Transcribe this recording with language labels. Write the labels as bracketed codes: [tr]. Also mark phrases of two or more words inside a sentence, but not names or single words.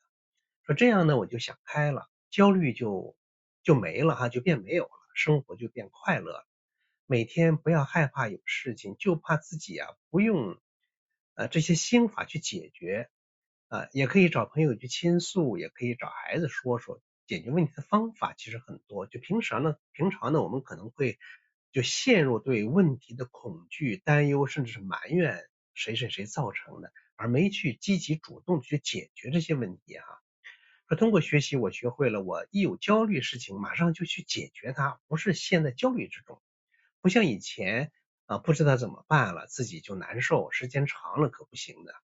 [zh] 說這樣呢我就想開了，焦慮就沒了就變沒有了，生活就變快樂了。每天不要害怕有事情，就怕自己不用這些心法去解決也可以找朋友去傾訴，也可以找孩子說說解決問題的方法其實很多。就平常呢我們可能会就陷入对問題的恐懼擔憂甚至是埋怨誰造成的，而沒去積極主動去解決這些問題說通過學習我學會了，我一有焦慮事情馬上就去解決它，不是陷在焦慮之中，不像以前不知道怎麼辦了自己就難受，时間長了可不行的。